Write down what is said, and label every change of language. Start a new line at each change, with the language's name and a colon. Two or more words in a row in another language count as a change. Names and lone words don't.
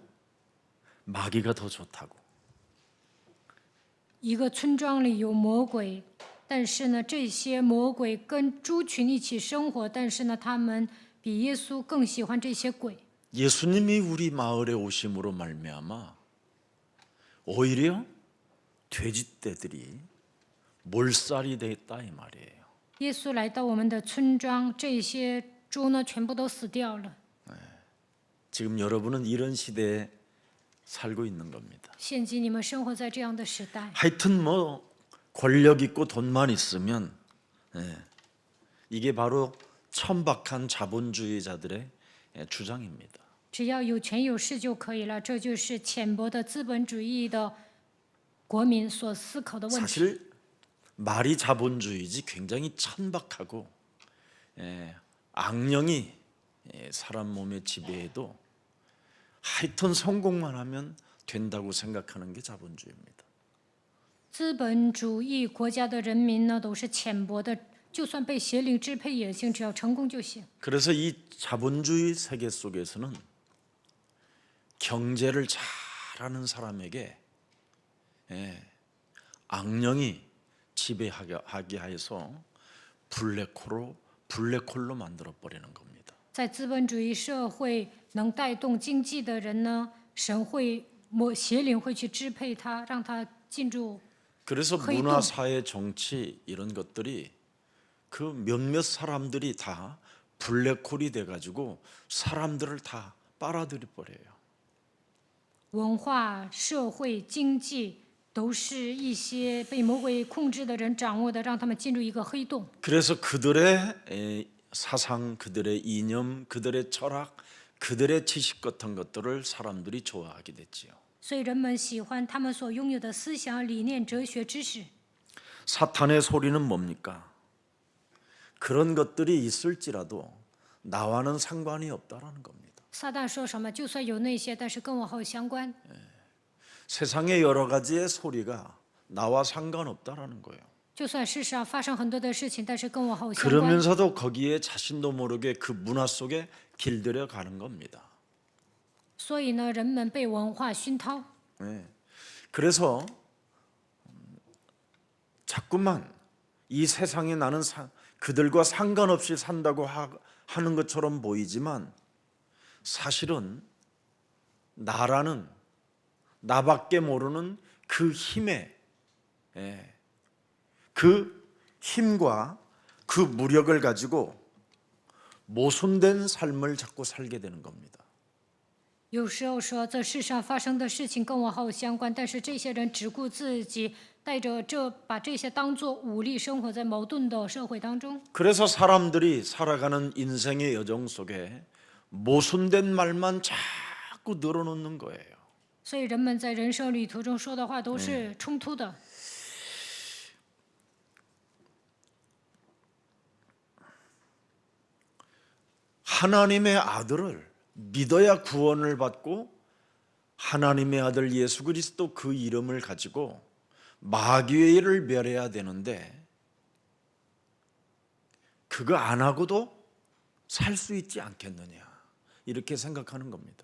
Korean: 마귀가 더 좋다고.
Chinese: 一个村庄里有魔鬼，但是呢，这些魔鬼跟猪群一起生活，但是呢，他们比耶稣更喜欢这些鬼。
Korean: 예수님이 우리 마을에 오심으로 말미암아 오히려 돼지떼들이 몰살이 됐다 이 말이에요.
Chinese: 耶稣来到我们的村庄，这些猪呢，全部都死掉了。
Korean: 지금 여러분은 이런 시대에 살고 있는 겁니다.
Chinese: 现今你们生活在这样的时代，
Korean: 하여튼 뭐 권력 있고 돈만 있으면 이게 바로 천박한 자본주의자들의 주장입니다.
Chinese: 只要有权有势就可以了。这就是浅薄的资本主义的国民所思考的问题。
Korean: 사실 말이 자본주의지 굉장히 천박하고 악령이 사람 몸에 지배해도 하여튼 성공만 하면 된다고 생각하는 게 자본주의입니다.
Chinese: 资本主义国家的人民呢，都是浅薄的，就算被邪灵支配也行，只要成功就行。
Korean: 그래서 이 자본주의 세계 속에서는 경제를 잘하는 사람에게 악령이 지배하게 해서 블랙홀로 만들어 버리는 겁니다.
Chinese: 在资本主义社会，能带动经济的人呢，邪灵会去支配他，让他进入。
Korean: 그래서 문화, 사회, 정치 이런 것들이 그 몇몇 사람들이 다 블랙홀이 돼가지고 사람들을 다 빨아들여 버려요.
Chinese: 文化、社会、经济都是一些被魔鬼控制的人掌握的，让他们进入一个黑洞。
Korean: 그래서 그들의 사상, 그들의 이념, 그들의 철학, 그들의 지식 같은 것들을 사람들이 좋아하게 됐지요.
Chinese: 所以人们喜欢他们所拥有的思想、理念、哲学、知识。
Korean: 사탄의 소리는 뭡니까? 그런 것들이 있을지라도 나와는 상관이 없다라는 겁니다.
Chinese: 撒旦说什么？就算有那些，但是跟我毫无相关。
Korean: 세상의 여러 가지의 소리가 나와 상관없다라는 거예요.
Chinese: 就算世上发生很多的事情，但是跟我毫无相关。
Korean: 그러면서도 거기에 자신도 모르게 그 문화 속에 길들여 가는 겁니다.
Chinese: 所以呢，人们被文化熏陶，
Korean: 네. 그래서 자꾸만 이 세상에 나는 그들과 상관없이 산다고 하는 것처럼 보이지만 사실은 나라는 나밖에 모르는 그 힘에 그 힘과 그 무력을 가지고 모순된 삶을 자꾸 살게 되는 겁니다.
Chinese: 有时候说这世上发生的事情跟我毫无相关，但是这些人只顾自己，带着把这些当作武力，生活在矛盾的社会当中。
Korean: 그래서 사람들이 살아가는 인생의 여정 속에 모순된 말만 자꾸 늘어놓는 거예요.
Chinese: 所以人们在人生旅途中说的话都是冲突的。
Korean: 하나님의 아들을 믿어야 구원을 받고 하나님의 아들 예수 그리스도 그 이름을 가지고 마귀를 멸해야 되는데 그거 안 하고도 살 수 있지 않겠느냐 이렇게 생각하는 겁니다.